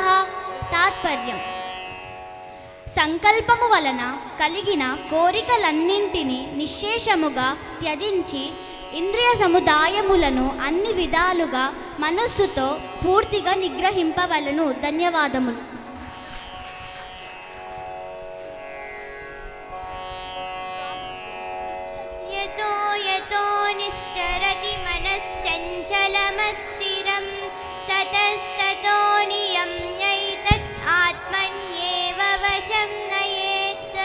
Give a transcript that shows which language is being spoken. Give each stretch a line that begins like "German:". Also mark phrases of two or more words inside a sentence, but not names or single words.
Telugu: తాత్పర్యం: సంకల్పము వలన కలిగిన కోరికలన్నింటినీ నిశ్శేషముగా త్యజించి ఇంద్రియ సముదాయములను అన్ని విధాలుగా మనస్సుతో పూర్తిగా నిగ్రహింపవలను. ధన్యవాదములు.
Sanskrit: యతో యతో నిశ్చరతి మనశ్చంచలమస్థిరం తతస్తతో నియమ్యైతత్ ఆత్మన్యేవ వశం నయేత్.